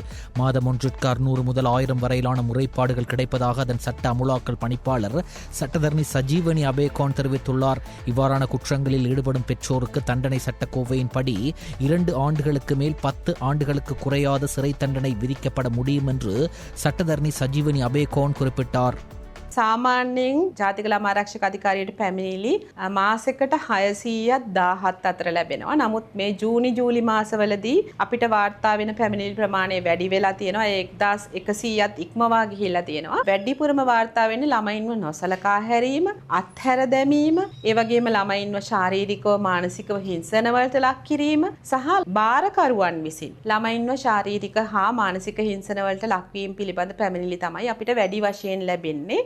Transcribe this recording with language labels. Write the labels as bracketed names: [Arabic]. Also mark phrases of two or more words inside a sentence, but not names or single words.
[Tamil] மாதம் ஒன்றிற்கு 600 முதல் 1000 வரையிலான முறைப்பாடுகள் கிடைப்பதாக அதன் சட்ட அமுலாக்கல் பணிப்பாளர் சட்டத்தரணி சஜீவனி அபேகான் தெரிவித்துள்ளார். இவ்வாறான குற்றங்களில் ஈடுபடும் பெற்றோருக்கு தண்டனை சட்டக்கோவையின்படி 2 ஆண்டுகளுக்கு மேல் 10 ஆண்டுகளுக்கு குறையாத சிறை தண்டனை விதிக்கப்பட முடியும் என்று சட்டத்தரணி சஜீவனி අබේකෝන් குறிப்பிட்டார். [Sinhala] සාමාන්‍යයෙන් ජාතික ළමා ආරක්ෂක අධිකාරියට පැමිණිලි මාසෙකට 617 අතර ලැබෙනවා. නමුත් මේ ජූලි මාසවලදී අපිට වාර්තා වෙන පැමිණිලි ප්‍රමාණය වැඩි වෙලා තියෙනවා. 1100ත් ඉක්මවා ගිහිල්ලා තියෙනවා. වැඩිපුරම වාර්තා වෙන්නේ ළමයින්ව නොසලකා හැරීම, අත්හැර දැමීම, ඒ වගේම ළමයින්ව ශාරීරිකව මානසිකව හිංසන වලට ලක් කිරීම සහ බාරකරුවන් විසින් ළමයින්ව ශාරීරික හා මානසික හිංසන වලට ලක්වීම පිළිබඳ පැමිණිලි තමයි අපිට වැඩි වශයෙන් ලැබෙන්නේ.